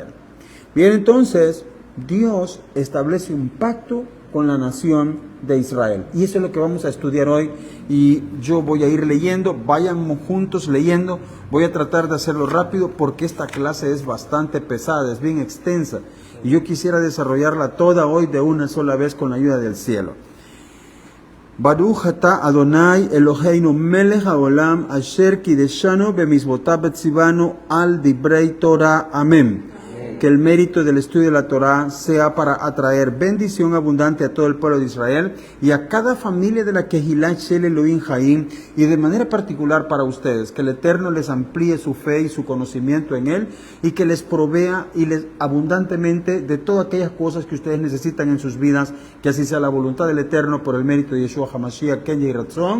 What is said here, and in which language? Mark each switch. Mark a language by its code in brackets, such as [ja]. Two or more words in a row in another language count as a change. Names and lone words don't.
[es] Bien, entonces, Dios establece un pacto con la nación de Israel. Y eso es lo que vamos a estudiar hoy. Y yo voy a ir leyendo, vayan juntos leyendo. Voy a tratar de hacerlo rápido porque esta clase es bastante pesada, es bien extensa. Y yo quisiera desarrollarla toda hoy de una sola vez con la ayuda del cielo. [he] ברוך אתה אדוני אלוהינו מלך העולם אשר קידשנו במצוותיו וציוונו על דברי תורה. [es] Amén. Que el mérito del estudio de la Torah sea para atraer bendición abundante a todo el pueblo de Israel y a cada familia de la Kehilá Shel Elohim Haim, y de manera particular para ustedes, que el Eterno les amplíe su fe y su conocimiento en Él, y que les provea y les abundantemente de todas aquellas cosas que ustedes necesitan en sus vidas, que así sea la voluntad del Eterno por el mérito de Yeshua HaMashiach, [he] כן יהי רצון.